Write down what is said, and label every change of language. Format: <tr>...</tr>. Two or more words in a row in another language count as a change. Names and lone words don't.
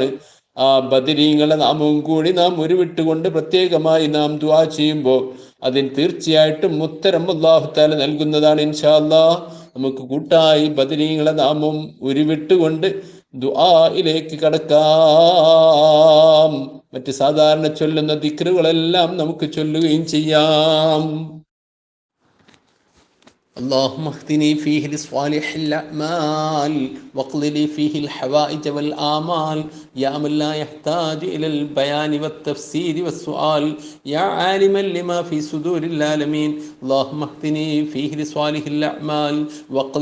<ml>ആ ബദരീങ്ങളെ നാമവും കൂടി നാം ഉരുവിട്ടുകൊണ്ട് പ്രത്യേകമായി നാം ദുആ ചെയ്യുമ്പോൾ അതിന് തീർച്ചയായിട്ടും ഉത്തരം</ml> <ar>الله تعالى</ar> <ml>നൽകുന്നതാണ്</ml> <ar>إن شاء الله.</ar> <ml>നമുക്ക് കൂട്ടായി ബദരീങ്ങളെ നാമം ഉരുവിട്ടുകൊണ്ട് ദുആയിലേക്ക് കടക്കാം. മറ്റ് സാധാരണ ചൊല്ലുന്ന ദിക്റുകളെല്ലാം നമുക്ക് ചൊല്ലുകയും ചെയ്യാം.</ml> <ar>اللهم اهدني فيه لصالح الأعمال واقض لي فيه الحوائج والآمال يا من لا يحتاج إلى البيان والتفسير والسؤال يا عالما لما في صدور العالمين اللهم اهدني فيه لصالح الأعمال واقض</ar>